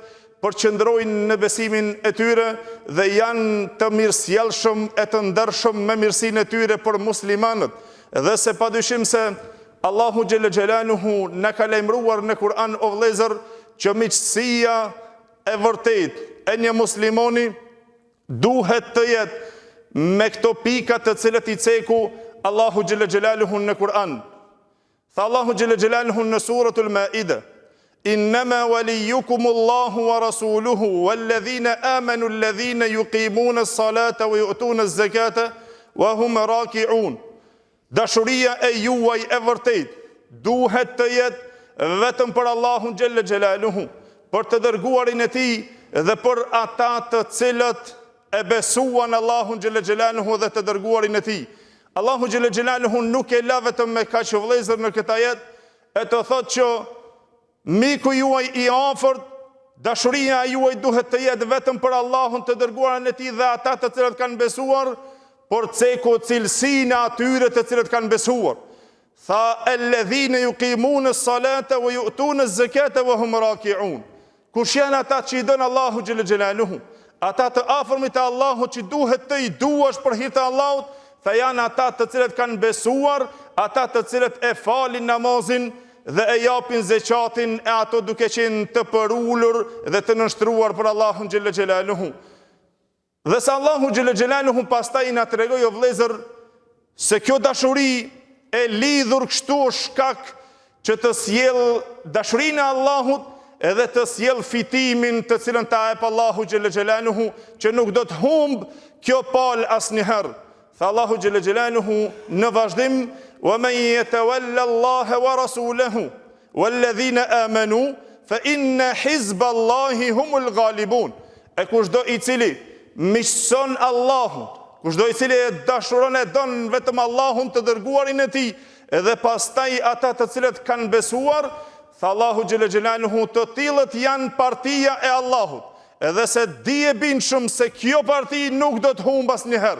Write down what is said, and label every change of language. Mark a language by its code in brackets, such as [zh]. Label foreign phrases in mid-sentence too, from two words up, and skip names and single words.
[sq] përqëndrojnë në besimin e tyre dhe janë të mirësjellshëm e të ndershëm me mirësinë e tyre për muslimanët, dhe se padyshim se Allahu [ar] جل جلاله [sq] na ka lajmëruar në Kur'an o vëllezër që miqësia e vërtet e një muslimoni duhet të jetë me këto pika të cilët I ceku Allahu [ar] جل جلاله [sq] në Kur'an. [ar] Tha Allahu جل جلاله në سورة المائدة: إنما وليكم الله ورسوله والذين آمنوا الذين يقيمون الصلاة ويؤتون الزكاة وهم راكعون. [sq] Dashuria e juaj e vërtet duhet të jetë vetëm për Allahun [ar] جل جلاله, [sq] për të dërguarin e Tij dhe për ata të cilët e besuan Allahun xhalla xhelaluhu dhe të dërguarin e Tij. Allahu [ar] جل جلاله [sq] nuk e la vetëm me kaq vëllezër në këtë ajet e të thotë që miku juaj I afërt, dashuria juaj duhet të jetë vetëm për Allahun, të dërguarin e Tij dhe ata të cilët kanë besuar, por ceku cilësinë e atyre të cilët kanë besuar. [ar] Tha الذين يقيمون الصلاة ويؤتون الزكاة وهم راكعون. [sq] Kush janë ata që I don Allahu [ar] جل جلاله, [sq] ata të afërmit e Allahut që duhet të I duash për hir të Allahut, tha janë ata të cilët kanë besuar, ata të cilët e falin namazin dhe e japin zeqatin, e ato duke qenë të përullur dhe të nështruar për Allahun [ar] جل جلاله. [sq] Dhe se Allahu [ar] جل جلاله [sq] pastaj na tregoi o vëllezër se kjo dashuri e lidhur kështu shkak që të sjell dashurinë e Allahut edhe të sjell fitimin të cilën ta jep Allahu [ar] جل جلاله, [sq] që nuk do të humb kjo palë asnjëherë. Tha Allahu [ar] جل جلاله [sq] në vazhdim: [ar] "ومن يتول الله ورسوله والذين آمنوا فإن حزب الله هم الغالبون." [sq] E kushdo i cili miqson Allahun, kushdo i cili e dashuron e don vetëm Allahun të dërguarin e tij, edhe pastaj ata të cilët kanë besuar, tha Allahu [ar] جل جلاله, [sq] të tillët janë partia e Allahut. Edhe se di e binshëm se kjo parti nuk do të humbë asnjëherë.